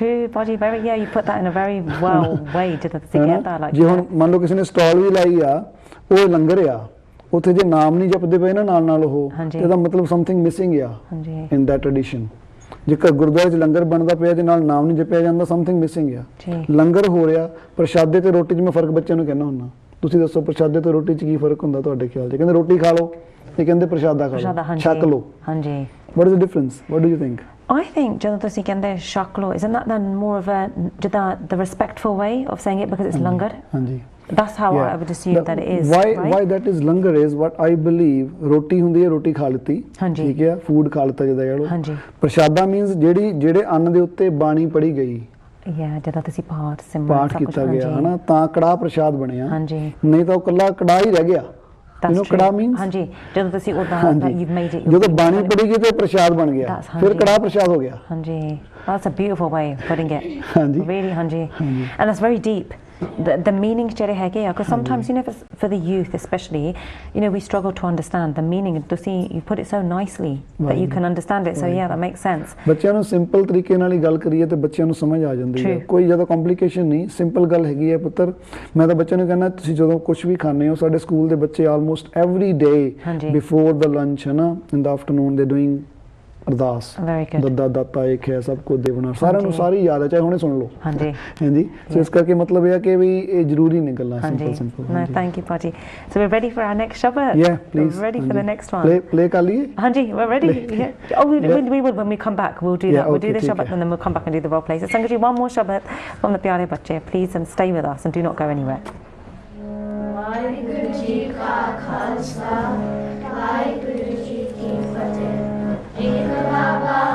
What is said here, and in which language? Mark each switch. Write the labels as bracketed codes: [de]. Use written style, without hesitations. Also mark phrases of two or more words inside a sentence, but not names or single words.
[pa] ਜੇ ਹੁਣ ਮੰਨ ਲਓ ਕਿਸੇ ਨੇ ਸਟਾਲ ਵੀ ਲਾਈ ਆ, ਉਹ ਲੰਗਰ ਆ, ਉੱਥੇ ਜੇ ਨਾਮ ਨਹੀਂ ਜਪਦੇ ਪਏ ਨਾ ਨਾਲ ਉਹ, ਇਹਦਾ ਮਤਲਬ [en] something missing [pa] ਆ [en] in that tradition. [pa] ਜੇਕਰ ਗੁਰਦੁਆਰੇ 'ਚ ਲੰਗਰ ਬਣਦਾ ਪਿਆ ਤੇ ਨਾਲ ਨਾਮ ਨਹੀਂ ਜਪਿਆ ਜਾਂਦਾ, [en] something missing [pa] ਆ। ਲੰਗਰ ਹੋ ਰਿਹਾ, ਪ੍ਰਸ਼ਾਦੇ ਤੇ ਰੋਟੀ 'ਚ ਮੈਂ ਫਰਕ ਬੱਚਿਆਂ ਨੂੰ ਕਹਿੰਦਾ ਹੁੰਦਾ, ਤੁਸੀਂ ਦੱਸੋ ਪ੍ਰਸ਼ਾਦੇ ਤੇ ਰੋਟੀ 'ਚ ਕੀ ਫਰਕ ਹੁੰਦਾ ਤੁਹਾਡੇ ਖਿਆਲ 'ਚ? ਕਹਿੰਦੇ ਰੋਟੀ ਖਾ ਲਓ, ਇਹ ਕਹਿੰਦੇ ਪ੍ਰਸ਼ਾਦਾ ਖਾ ਲਓ, ਛਕ ਲਓ। [en] What is the difference? What do you think? I think [pa] ਜਦੋਂ ਤੁਸੀਂ ਕਹਿੰਦੇ ਛਕ ਲਓ, [en] isn't that then more of a ਜਿੱਦਾਂ the respectful way of saying it because it's ਲੰਗਰ? That's how I would assume that it is. Why that is langar is what I believe. [pa] ਰੋਟੀ ਹੁੰਦੀ ਹੈ, ਰੋਟੀ ਖਾ ਲਿੱਤੀ, ਠੀਕ ਹੈ, ਫੂਡ ਖਾ ਲਿੱਤਾ ਜਿੱਦਾਂ ਕਹਿ ਲਓ। ਪ੍ਰਸ਼ਾਦਾ ਮੀਨਸ ਜਿਹੜੇ ਅੰਨ ਦੇ ਉੱਤੇ ਬਾਣੀ ਪੜੀ ਗਈ, ਜਦੋਂ ਤੁਸੀਂ ਪਾਠ ਕੀਤਾ ਗਿਆ ਹਨਾ, ਤਾਂ ਕੜਾਹ ਪ੍ਰਸ਼ਾਦ ਬਣਿਆ, ਨਹੀਂ ਤਾਂ ਉਹ ਕੱਲਾ ਕੜਾਹ ਹੀ ਰਹਿ ਗਿਆ। ਕੜਾਹ ਮੀਨਸ ਜਦੋਂ ਤੁਸੀਂ ਜਦੋਂ ਬਾਣੀ ਪੜੀ ਗਈ ਤੇ ਪ੍ਰਸ਼ਾਦ ਬਣ ਗਿਆ, ਫਿਰ ਕੜਾਹ ਪ੍ਰਸ਼ਾਦ ਹੋ ਗਿਆ। [en] That's a beautiful way of putting it. Really, and that's very deep. The meanings [pa] ਜਿਹੜੇ ਹੈਗੇ ਆ, [en] because sometimes you know for the youth especially, you know, we struggle to understand the meaning. You put it so nicely that you can understand it, so yeah, that makes sense. [pa] ਬੱਚਿਆਂ ਨੂੰ ਸਿੰਪਲ ਤਰੀਕੇ ਨਾਲ ਹੀ ਗੱਲ ਕਰੀਏ ਤੇ ਬੱਚਿਆਂ ਨੂੰ ਸਮਝ ਆ ਜਾਂਦੀ ਹੈ, ਕੋਈ ਜ਼ਿਆਦਾ ਕੰਪਲਿਕੇਸ਼ਨ ਨਹੀਂ, ਸਿੰਪਲ ਗੱਲ ਹੈਗੀ ਹੈ ਪੁੱਤਰ। ਮੈਂ ਤਾਂ ਬੱਚਿਆਂ ਨੂੰ ਕਹਿੰਦਾ ਤੁਸੀਂ ਜਦੋਂ ਕੁਝ ਵੀ ਖਾਂਦੇ ਹੋ, ਸਾਡੇ ਸਕੂਲ ਦੇ ਬੱਚੇ [en] almost every day before the lunch [pa] ਹੈ ਨਾ, [en] in the afternoon they doing [pa] ਅਰਦਾਸ, ਦੱਦਾ ਦਾਤਾ ਇੱਕ ਹੈ ਸਭ ਕੁਝ ਦੇਵਨਾ, ਸਾਰਿਆਂ ਨੂੰ ਸਾਰੀ ਯਾਦ ਹੈ, ਚਾਹੇ ਹੁਣੇ ਸੁਣ ਲਓ। ਹਾਂਜੀ, ਸੋ ਇਸ ਕਰਕੇ ਮਤਲਬ ਇਹ ਹੈ ਕਿ ਵੀ ਇਹ ਜ਼ਰੂਰੀ ਨੇ ਗੱਲਾਂ ਸਿੰਪਲ। [en] thank you ਭਾਜੀ। so we ready for our next शब्द? Yeah, please. Ready for the next one? [pa] Play ਕਰ ਲਈਏ? ਹਾਂਜੀ, [en] we're ready. Oh, we will when we come back. We'll do that. We'll do this shabbat and then we'll come back and do the role play. So Sangat ji, one more shabbat from the [pa] ਪਿਆਰੇ ਬੱਚੇ, [en] please, and stay with us and do not go anywhere. [pa] ਵਾਹਿਗੁਰੂ ਜੀ ਕਾ ਖਾਲਸਾ, ਵਾਹਿਗੁਰੂ ਜੀ ਕੀ ਫਤਿਹ। ਇੱਕ ਬਾਬਾ